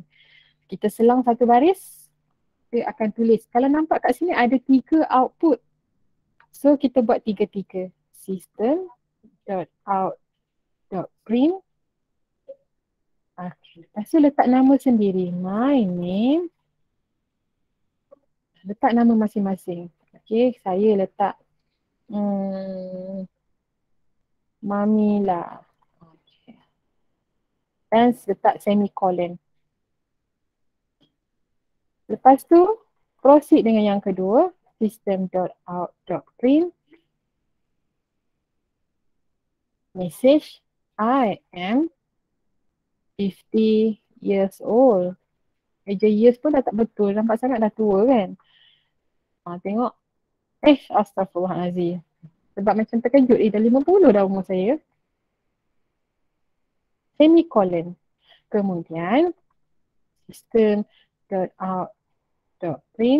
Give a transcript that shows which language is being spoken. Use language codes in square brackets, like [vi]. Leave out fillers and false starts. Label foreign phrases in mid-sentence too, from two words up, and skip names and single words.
[ms] Kita selang satu baris, kita akan tulis. Kalau nampak kat sini ada 3 output. So kita buat 3-3. System.out.print. Okay. Lepas tu letak nama sendiri. [en] My name. [ms] Letak nama masing-masing. Okay, saya letak Mamila. Okay. Dan letak semicolon. Lepas tu, proceed dengan yang kedua. [en] System.out.print. Message, I am 50 years old. [ms] Eja years pun dah tak betul. Nampak sangat dah tua kan? Tengok. Astaghfirullahaladzim. Sebab macam terkejut. Dah 50 dah umur saya. Semicolon. Kemudian, system.out.print.